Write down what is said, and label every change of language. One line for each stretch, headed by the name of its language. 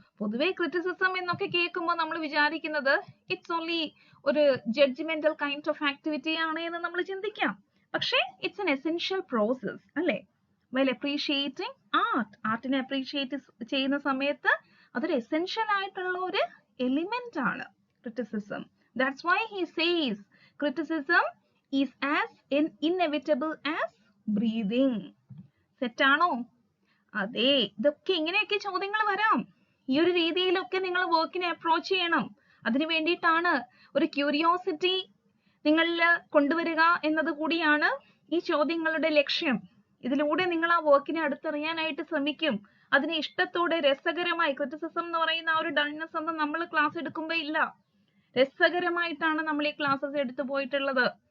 Malayalam: പൊതുവെ ക്രിറ്റിസിസം എന്നൊക്കെ കേൾക്കുമ്പോൾ നമ്മൾ വിചാരിക്കുന്നത് ഇറ്റ്സ് ഓൺലി ഒരു ജഡ്ജ്മെന്റൽ കൈൻഡ് ഓഫ് ആക്ടിവിറ്റി ആണ് എന്ന് നമ്മൾ ചിന്തിക്കാം. പക്ഷേ ഇറ്റ്സ് എൻ എസെൻഷ്യൽ പ്രോസസ് അല്ലേ? വെൽ അപ്രീഷിയേറ്റിംഗ് ആർട്ടിനെ അപ്രീഷിയേറ്റ് ചെയ്യുന്ന സമയത്ത് അതൊരു എസെൻഷ്യൽ ആയിട്ടുള്ള ഒരു എലിമെന്റ് ആണ് criticism.
English: That's why he says criticism is as inevitable as breathing.
Malayalam: Set ആണോ? അതെ, ഇതൊക്കെ ഇങ്ങനെയൊക്കെ ചോദ്യങ്ങൾ വരാം. ഈ ഒരു രീതിയിലൊക്കെ നിങ്ങൾ വർക്കിനെ അപ്രോച്ച് ചെയ്യണം. അതിനു വേണ്ടിയിട്ടാണ് ഒരു ക്യൂരിയോസിറ്റി നിങ്ങളിൽ കൊണ്ടുവരിക എന്നത് കൂടിയാണ് ഈ ചോദ്യങ്ങളുടെ ലക്ഷ്യം. ഇതിലൂടെ നിങ്ങൾ ആ വർക്കിനെ അടുത്തറിയാനായിട്ട് ശ്രമിക്കും. അതിനെ ഇഷ്ടത്തോടെ രസകരമായി, ക്രിറ്റിസിസം എന്ന് പറയുന്ന ആ ഒരു ഡൾനെസ് ഒന്നും നമ്മൾ ക്ലാസ് എടുക്കുമ്പോൾ ഇല്ല, രസകരമായിട്ടാണ് നമ്മൾ ഈ ക്ലാസ്സസ് എടുത്തു പോയിട്ടുള്ളത്.